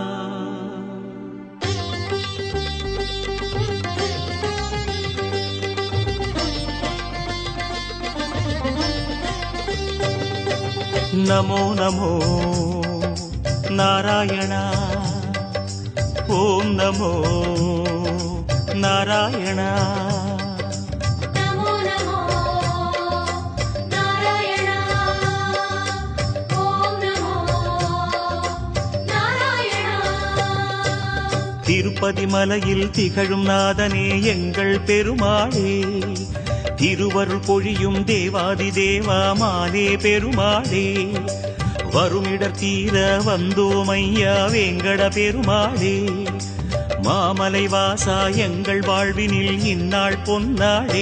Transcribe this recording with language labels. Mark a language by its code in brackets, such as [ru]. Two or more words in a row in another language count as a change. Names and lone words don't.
[sa] नमो नमो नारायण ॐ नमो नारायण नमो नमो नारायण ॐ नमो नारायण। [ta] திருப்பதி மலையில் திகழும் நாதனே எங்கள் பெருமாளே, திருவருள் பொழியும் தேவாதி தேவாமாலே பெருமாளே, வருமிடர் தீர வந்தோமையா வேங்கட பெருமாளே, மாமலை வாசா எங்கள் வாழ்வினில் இந்நாள் பொன்னாளே।